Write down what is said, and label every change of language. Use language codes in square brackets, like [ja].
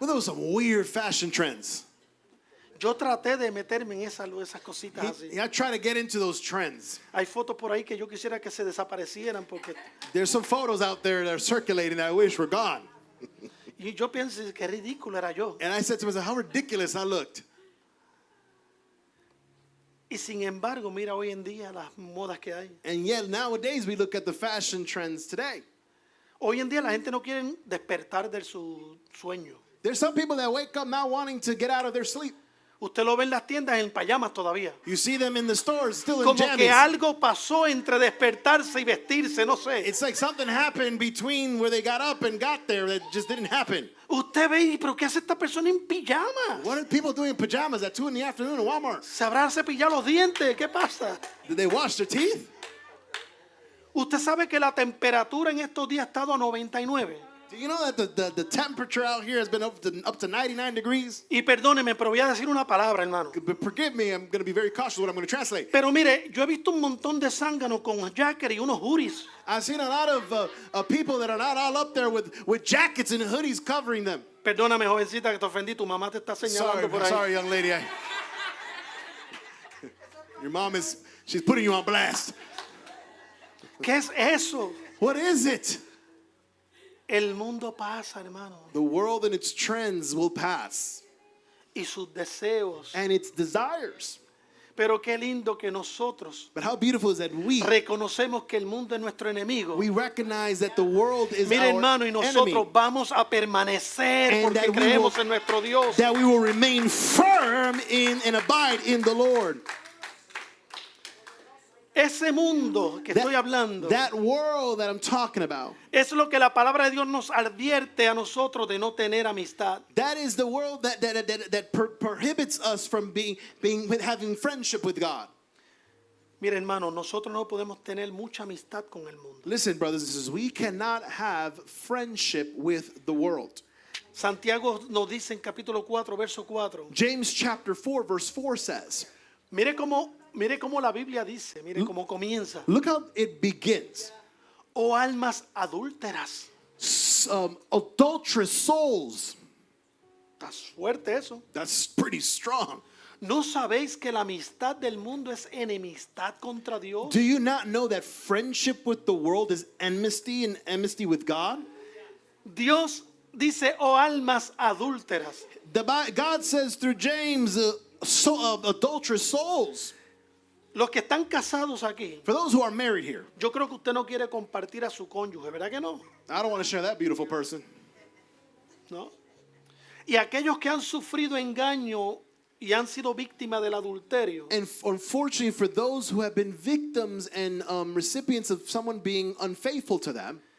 [en] Well, there was some weird fashion trends. [es] Yo traté de meterme en esas cositas así. [en] I try to get into those trends. [es] Hay fotos por ahí que yo quisiera que se desaparecieran porque [en] There's some photos out there that are circulating that I wish were gone. [es] y yo pienso que ridículo era yo. [en] And I said to myself, how ridiculous I looked. [es] Y sin embargo, mira hoy en día las modas que hay. [en] And yet nowadays we look at the fashion trends today. [es] Hoy en día la gente no quiere despertar de su sueño. [en] There's some people that wake up not wanting to get out of their sleep. [es] Usted lo ve en las tiendas en pajamas todavía. [en] You see them in the stores still in [es] Como que [en] jammies. [es] algo pasó entre despertarse y vestirse, no sé. [en] It's like something happened between where they got up and got there that just didn't happen. [es] Usted ve, pero ¿qué hace esta persona en pijamas? [en] What are people doing in pajamas at 2 in the afternoon in Walmart? [es] ¿Se habrá cepillado los dientes? ¿Qué pasa? [en] Did they wash their teeth? [es] Usted sabe que la temperatura en estos días ha estado a 99. [en] Do you know that the temperature out here has been up to 99 degrees? [es] Y perdóneme, pero voy a decir una palabra, hermano. [en] But forgive me, I'm going to be very cautious with what I'm going to translate. [es] Pero mire, yo he visto un montón de zánganos con jacket y unos hoodies. [en] I've seen a lot of people that are not all up there with jackets and hoodies covering them. [es] Perdóname, jovencita, que te ofendí. Tu mamá te está señalando por ahí. [en] Sorry, young lady. Your mom she's putting you on blast. [es] ¿Qué es eso? [en] What is it? [es] El mundo pasa, hermano, [en] The world and its trends will pass, [es] y sus deseos. [en] and its desires. [es] Pero qué lindo que nosotros [en] But how beautiful is that [es] reconocemos que el mundo es nuestro enemigo. [en] we recognize that the world is [es] Mire, [en] our [es] hermano, y nosotros [en] enemy, [es] vamos a permanecer [en] And [es] porque [en] that we [es] creemos [en] will- [es] en nuestro Dios. [en] that we will remain firm in and abide in the Lord. [es] Ese mundo que estoy hablando [en] That world that I'm talking about, [es] es lo que la palabra de Dios nos advierte a nosotros de no tener amistad. [en] that is the world that prohibits us from having friendship with God. [es] Mire, hermano, nosotros no podemos tener mucha amistad con el mundo. [en] Listen, brothers and sisters, we cannot have friendship with the world. [es] Santiago nos dice en capítulo 4, verso 4. [en] James chapter 4, verse 4 says, [es] Mire cómo la Biblia dice, mire cómo comienza. [en] look how it begins. [es] Oh almas adúlteras. [en] Adulterous souls. [es] Está fuerte eso. [en] That's pretty strong. [es] ¿No sabéis que la amistad del mundo es enemistad contra Dios? [en] Do you not know that friendship with the world is enmity and enmity with God? [es] Dios dice, oh almas adúlteras. [en] God says through James, adulterous souls. [es] Los que están casados aquí, [en] For those who are married here, [es] yo creo que usted no quiere compartir a su cónyuge, ¿verdad que no? [en] I don't want to share that beautiful person. [es] ¿No? Y aquellos que han sufrido engaño y han sido víctimas del adulterio, [en] And unfortunately, for those who have been victims and recipients of someone being unfaithful to them,